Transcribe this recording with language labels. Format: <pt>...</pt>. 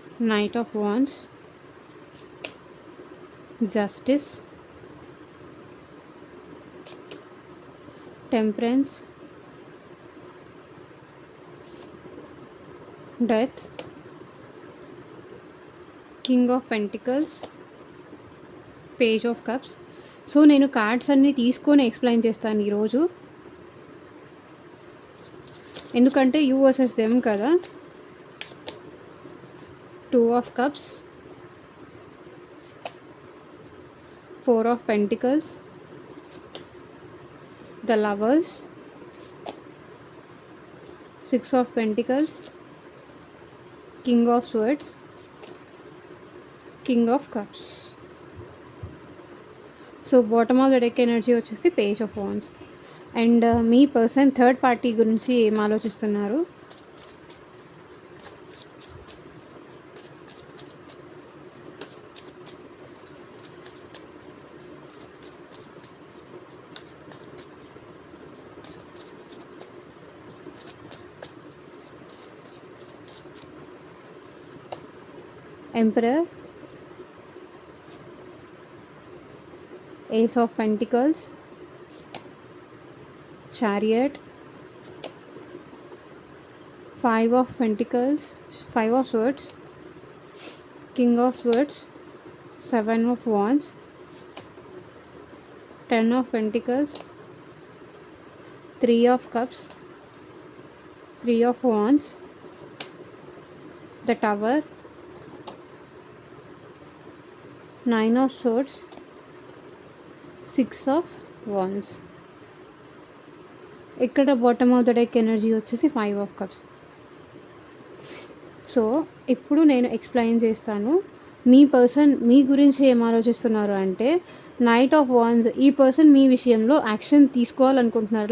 <en>Knight of Wands, Justice, Temperance, Death, King of Pentacles, Page of Cups.</en> <te>So నేను cards అన్నీ తీసుకొని explain చేస్తాను ఈరోజు, ఎందుకంటే</te> <en>you versus them</en> <te>కదా.</te> <en>2 of Cups, 4 of Pentacles, the Lovers, 6 of Pentacles, King of Swords, King of Cups.</en> <te>So</te> <en>bottom of the deck energy</en> <te>వచ్చేసి page of wands. And మీ person third party గురించి ఏం ఆలోచిస్తున్నారు, Emperor,</te> <en>Ace of Pentacles, Chariot, Five of Pentacles, Five of Swords, King of Swords, Seven of Wands, Ten of Pentacles, Three of Cups, Three of Wands, the Tower, Nine of Swords, Six of Wands.</en> <te>ఇక్కడ</te> <en>bottom of the deck energy</en> <te>వచ్చేసి five of cups. So ఇప్పుడు నేను explain చేస్తాను. మీ person మీ గురించి ఏం ఆలోచిస్తున్నారు అంటే, knight of wands ఈ పర్సన్ మీ విషయంలో యాక్షన్ తీసుకోవాలనుకుంటున్నారు.</te>